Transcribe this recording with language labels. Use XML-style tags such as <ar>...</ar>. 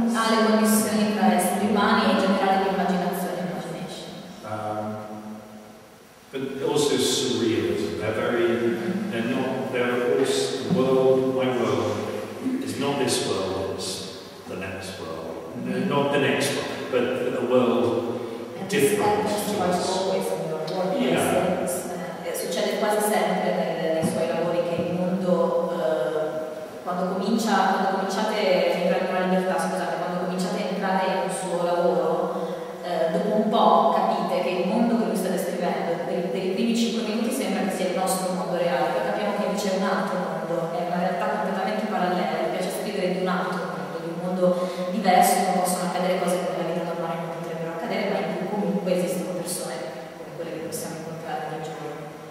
<it>Le connessioni tra esseri umani e in generale l'immaginazione, imagination.</it> <en>But also surrealism. They're also, the world, my world, is not this world, it's the next world. Not the next world, but a world different to us. Yeah.</en> <it>Succede quasi sempre nei suoi lavori che il mondo, quando cominciate a entrare in una libertà, scusate, quando cominciate a entrare in un suo lavoro, dopo un po' capite che il mondo che lui sta descrivendo, per i primi 5 minuti sembra che sia il nostro mondo reale, poi capiamo che invece è un altro mondo, è una realtà completamente parallela, mi piace scrivere di un altro mondo, di un mondo diverso, in cui possono accadere cose che nella vita normale non potrebbero accadere, ma in cui comunque esistono persone come quelle che possiamo incontrare ogni giorno.</it>